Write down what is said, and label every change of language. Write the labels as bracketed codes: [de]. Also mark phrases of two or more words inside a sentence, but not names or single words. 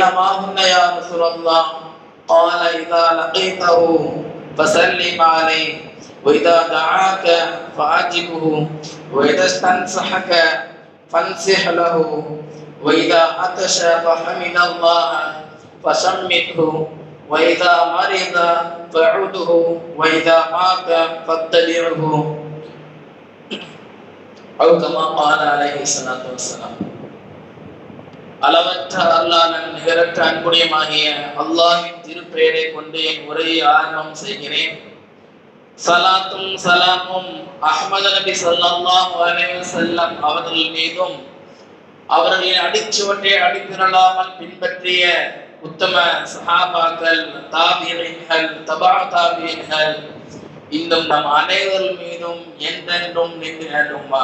[ar] ما هن يا رسول الله قال إذا لقيته فسلم عليه وإذا دعاك فأجبه وإذا استنصحك فانصح له وإذا عطش فحمد الله فشمته وإذا مرض فعده وإذا مات فاتبعه أو كما قال عليه الصلاة والسلام. [ta] அளவற்ற அல்லாஹ்வின் நிகரற்ற அன்புடையமாகிய அல்லாஹ்வின் திருப்பெயரை கொண்டு என் உரையை ஆரம்பம் செய்கிறேன். சலாத்தும் சலாமும் அஹ்மது நபி [ar] صلى الله عليه وسلم [ta] அவர்கள் மீதும் அவர்களின் அடிச்சுவட்டை அடிப்பிரலாமல் பின்பற்றிய உத்தம சஹாபாக்கள், தாபிஈன்கள், தபா தாபிஈன்கள் இன்னும் நம் அனைவர் மீதும் என்றென்றும் நின்று நின்றுமா.